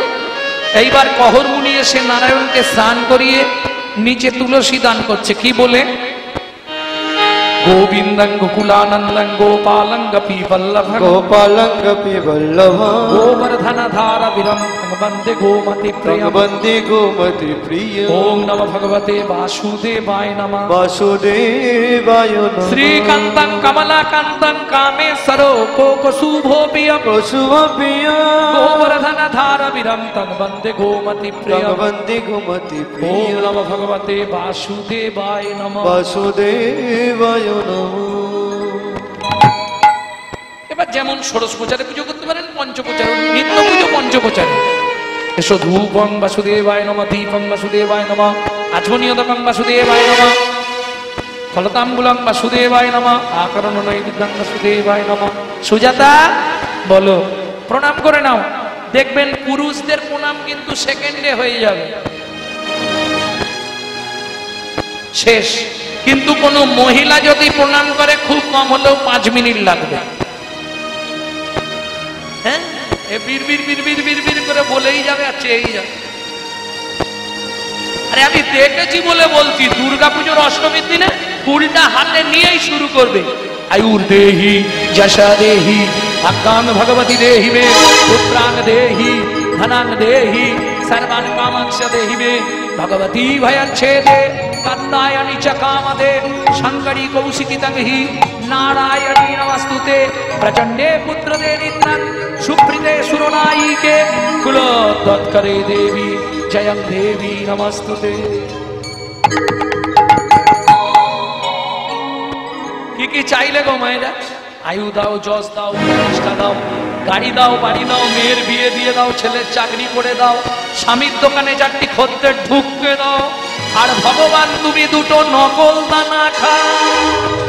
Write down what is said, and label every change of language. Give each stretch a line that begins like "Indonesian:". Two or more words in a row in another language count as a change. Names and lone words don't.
Bangla: এইবার কহর মুনি এসে নারায়ণকে স্নান করিয়ে নিচে তুলসী দান করছে। কি বলে?
Sanskrit: গোবিন্দং গোকুলানন্দং গোপালং গোপী বল্লভং গোপালং গোপী বল্লভং গোবর্ধন ধারবিরম বন্দে গোমতি প্রিয়ম বন্দে গোমতি প্রিয়। ওম নমঃ ভগবতে বাসুদেবায় নমঃ। বাসুদেবায় নমঃ। শ্রীকান্তং কমলাকান্তং কামেশ্বরো কোকশুভোপিয়ম শুভপ্রিয়ম গোবর্ধন ধারবিরম বন্দে গোমতি প্রিয়ম বন্দে গোমতি ওম প্রিয়। নমঃ ভগবতে বাসুদেবায় নমঃ। বাসুদেবায় নমঃ।
Bangla: এবার যেমন ষোড়শ প্রচারে পুজো করতে পারেন, পঞ্চপ্রচার, নিত্য পুজো পঞ্চপ্রচারে।
Sanskrit: এসো ধূপং বাসুদেবায় নমঃ, দীপং বাসুদেবায় নমঃ, আচমনীয়দকং বাসুদেবায় নমঃ, ফলতাম্বুলং বাসুদেবায় নমঃ, আকরণ নৈবেদ্যং বাসুদেবায় নমঃ।
Bangla: সুজাতা বলো, প্রণাম করে নাও। দেখবেন পুরুষদের প্রণাম কিন্তু সেকেন্ডে হয়ে যাবে, শেষ। কিন্তু কোন মহিলা যদি প্রণাম করে খুব কম হলেও 5 মিনিট লাগবে। হ্যাঁ, বীর বীর বীর বীর বীর বীর করে বলেই যাবে আর চেয়েই যাবে। আরে আমি দেখেছি বলে বলছি, দুর্গাপুজোর অষ্টমীর দিনে ফুলটা হাতে নিয়েই শুরু করবে।
Sanskrit: আয়ুর দেহি যশা দেহি ভক্তাং ভগবতী দেহি মে পুত্রাং দেহি ধনাং দেহি সর্বান কামাংশ দেহি মে भगवती भयच्छेदे कात्यायनी च कामदे शंकरी कौशिकी तंहि नारायणी नमस्तुते प्रचंडे पुत्रदे नित्रं सुप्रीते सुरनायिके कुलोत्तरे देवी जयं देवी नमस्तुते।
Bangla: কি চাইলে গো মায়েরা? আয়ু দাও, যশ দাও, প্রতিষ্ঠা দাও, গাড়ি দাও, বাড়ি দাও, মেয়ের বিয়ে দিয়ে দাও, ছেলের চাকরি করে দাও, স্বামীর দোকানে চারটি খদ্দের ঢুককে দাও, আর ভগবান তুমি দুটো নকল দানা খাও।